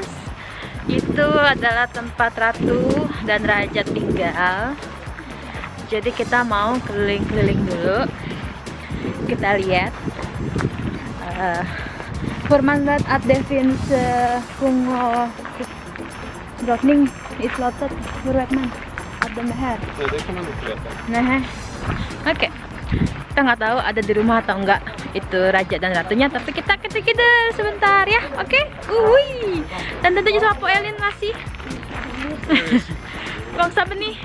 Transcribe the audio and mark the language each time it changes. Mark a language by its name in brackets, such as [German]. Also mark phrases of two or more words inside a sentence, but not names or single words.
[Indonesian] Itu adalah tempat ratu dan raja tinggal. Jadi kita mau keliling-keliling dulu. Kita lihat [Swedish] Formandat att det finns kung drottning i slottet. Hur vet man att de är här? Nej, det kan man inte veta. [Indonesian] Nah, oke. Kita nggak tahu ada di rumah atau enggak itu raja dan ratunya, tapi kita ketik sebentar ya, oke? Uhui. Dan tentunya sama Po Elin masih. Bang sabar nih.